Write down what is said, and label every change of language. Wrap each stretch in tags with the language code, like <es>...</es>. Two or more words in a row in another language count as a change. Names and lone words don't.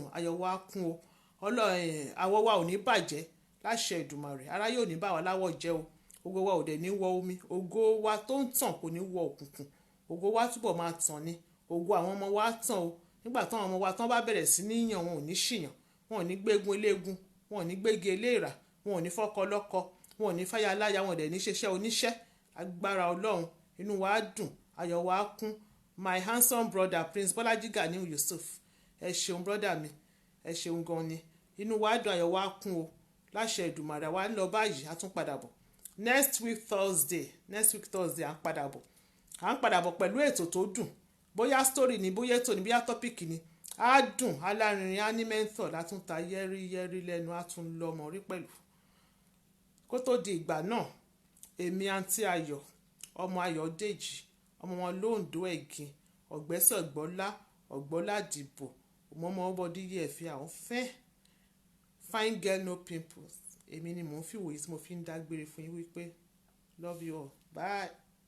<yo>ayọ̀ wa á kún o, àwọ̀ wa ò ní bàjẹ́ láṣẹ Èdùmàrè, aráyé ò ní bá wa láwọ̀ jẹ́ o, ògo wa ò dẹ̀ ní wọ omi, ògo wa tó ń tàn kò ní wọ òkùnkùn, ògo wa túbọ̀ máa tàn ni, ògo àwọn ọmọ wa tàn o, nígbà táwọn ọmọ wa tán bá bẹ̀rẹ̀ sí ní yàn, wọn ò ní ṣìyàn, wọn ò ní gbégun eléegun, wọn ò ní gbégi eléèrà, wọn ò ní fọ́kọ lọ́kọ, wọn ò ní fáyà láyà, wọn ò dẹ̀ ní ṣeṣẹ́ oníṣẹ́, agbára Ọlọ́run inú wa á dùn, ayọ̀ wa á kún.</yo> <en>My handsome brother</en> <yo>Prince Bọ́lájí Ganiu Yusuf, ẹ ṣeun brother mi, ẹ ṣeun gan ni, inú wa á dùn, ayọ̀ wa á kún o, láṣẹ Èdùmàrè wa ń lọ báyìí, a tún padà bọ̀</yo> <en>next week Thursday</en> <yo>à ń padà bọ̀ pẹ̀lú ètò tó dùn, bóyá story ni, bóyá ètò ni, bóyá topic ni, á dùn, alárinrin á ní mentor, látúntà yẹ́rí lẹ́nu, á tún lọ́mọ rí pẹ̀lú. Kó tó di ìgbà náà, èmi àǹtí Ayọ̀ ọmọ Ayọ̀dèjì ọmọ wọn lóńdó ẹ̀gìn ọ̀gbẹ́sẹ̀ ọ̀gbọ́lá dìbò ọmọ ọbọdí yẹ̀ fi àwọn</yo> <en>fine girl no pimples,</en> <yo>èmi ni mò ń fìwòye tí mo fi ń dágbére fún yín wípé</yo> <en>love you all, bye.</en>